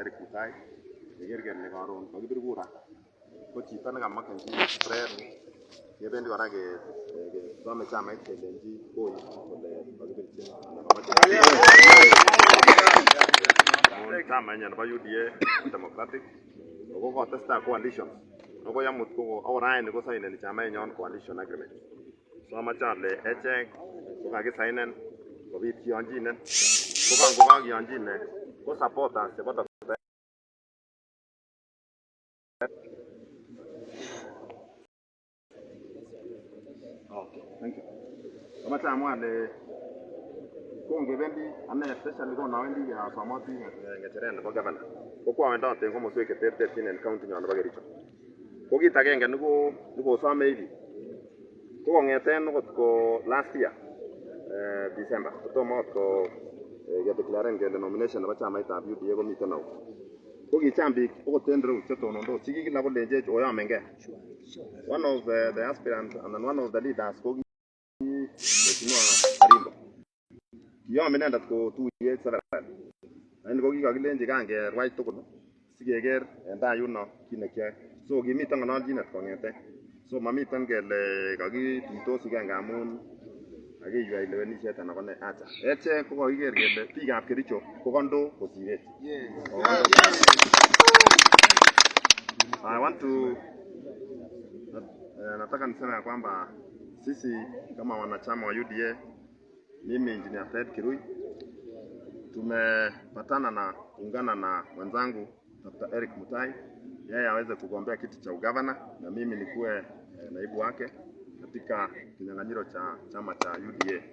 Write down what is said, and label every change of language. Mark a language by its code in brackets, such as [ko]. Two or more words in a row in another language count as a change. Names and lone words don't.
[kln] Eric Mutai keker kele karon kakibir kura ko chito nekamakyin Fred kebendi kora kesome chamait kelenji koi kole kakibirchi amun chamainyo nebo UDA Democratic ko kotestai coalition ako yamut ko raini ko saineni chamainyon [en] coalition agreement. [kln] So amache ale echek ko kakisainen kobit kiyonjinen ko kakiyonjinen ko supporters chebo Dr. [en] Okay, thank you. [kln] Amache amwa ale kongebendi ane especially konawendi asomoti ng'echeret nebo governor ko kwawendote en komoswek cheterterchin en county nyon nebo Kericho. Ko kit agenge nikosome biik ko kong'eten okot ko [en] last year December [kln] kotomo okot ko kedeclaren kele nomination nebo chamaitab UDA komiten au. Ko kicham biik okot en reu chetonondos chikikila kolenjech oyomengei. [en] One of the aspirants and one of the leaders ko Mheshimiwa Karimbo. [kln] Kiyom inendet ko tuyet several lakini ko kikakilenji kan kerwai tugul sikeker en tai yuno kit nekiyoe. So kimiten ng'ololchinet kong'eten. So mamiten kele kakituitosi gei ngamun kakiywei lewenisiet anan ko ne. Acha echek ko kakiker kele biikab Kericho ko kondoo kosir echek. [en] I want to [sw] nataka niseme ya kwamba sisi kama wanachama wa UDA, mimi Engineer Fred Kirui, tumepatana na kuungana na wenzangu Dr. Eric Mutai, yeye aweze kugombea kiti cha ugavana na mimi nikuwe naibu wake katika kinyang'anyiro cha chama cha UDA.